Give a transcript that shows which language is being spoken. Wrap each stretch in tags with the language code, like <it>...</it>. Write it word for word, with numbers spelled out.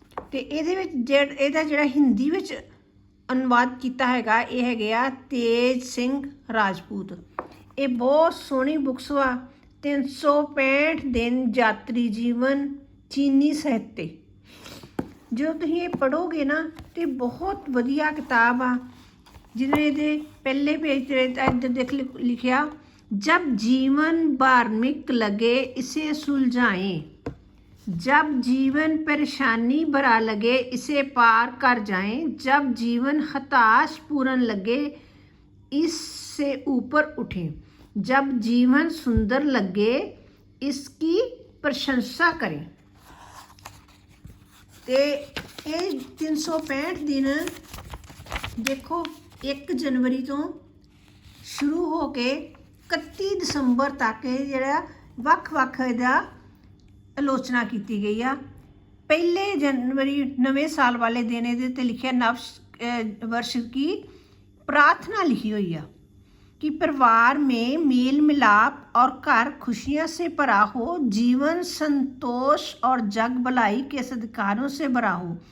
<pa>ਤੇ ਇਹਦੇ ਵਿੱਚ ਜਿਹੜਾ ਇਹਦਾ ਜਿਹੜਾ ਹਿੰਦੀ ਵਿੱਚ ਅਨੁਵਾਦ ਕੀਤਾ ਹੈਗਾ, ਇਹ ਹੈਗੇ ਆ ਤੇਜ ਸਿੰਘ ਰਾਜਪੂਤ। ਇਹ ਬਹੁਤ ਸੋਹਣੀ ਬੁੱਕਸ ਵਾ। ਤਿੰਨ ਸੌ ਪੈਂਹਠ ਦਿਨ ਯਾਤਰੀ ਜੀਵਨ ਚੀਨੀ ਸਾਹਿਤ ਤੇ। ਜਦੋਂ ਤੁਸੀਂ ਇਹ ਪੜ੍ਹੋਗੇ ਨਾ ਤੇ ਬਹੁਤ ਵਧੀਆ ਕਿਤਾਬ ਆ। ਜਿਹਨੇ ਇਹਦੇ ਪਹਿਲੇ ਪੇਜ ਤੇ ਇੱਧਰ ਦੇਖ ਲਿ- ਲਿਖਿਆ,</pa> <hi>ਜਬ ਜੀਵਨ ਬਾਰਮਿਕ ਲਗੇ ਇਸੇ ਸੁਲਝਾਏ, जब जीवन परेशानी भरा लगे इसे पार कर जाएं, जब जीवन हताश पूर्ण लगे इससे ऊपर उठें, जब जीवन सुंदर लगे इसकी प्रशंसा करें।</hi> <pa>ਤੇ ਇਹ ਤਿੰਨ ਸੌ ਪੈਂਹਠ ਦਿਨ ਦੇਖੋ, ਇੱਕ ਜਨਵਰੀ ਤੋਂ ਸ਼ੁਰੂ ਹੋ ਕੇ ਇਕੱਤੀ ਦਸੰਬਰ ਤੱਕ ਇਹ ਜਿਹੜਾ ਵੱਖ-ਵੱਖ ਇਹਦਾ ਆਲੋਚਨਾ ਕੀਤੀ ਗਈ ਆ। ਪਹਿਲੇ ਜਨਵਰੀ ਨਵੇਂ ਸਾਲ ਵਾਲੇ ਦਿਨ ਇਹਦੇ ਤੇ ਲਿਖਿਆ ਨਵਸ ਅਹ, ਵਰਸ਼ ਕੀ ਪ੍ਰਾਰਥਨਾ ਲਿਖੀ ਹੋਈ ਆ</pa> <hi>कि परिवार में मेल मिलाप और घर खुशियां से भरा हो, जीवन संतोष और जग भलाई के सद्कारों से भरा हो,</hi>